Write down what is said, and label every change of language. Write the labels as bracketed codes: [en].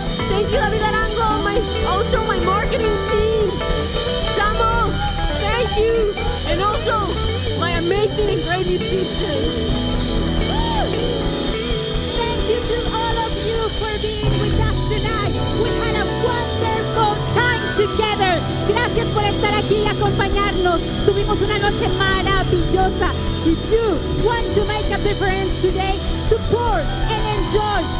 [en] Thank you, David Arango, also my marketing team. Samo, amazing and great musicians. Thank you to all of you for being with us tonight. We had a wonderful time together. [es] Gracias por estar aquí y acompañarnos. Tuvimos una noche maravillosa. [en] If you want to make a difference today, support and enjoy.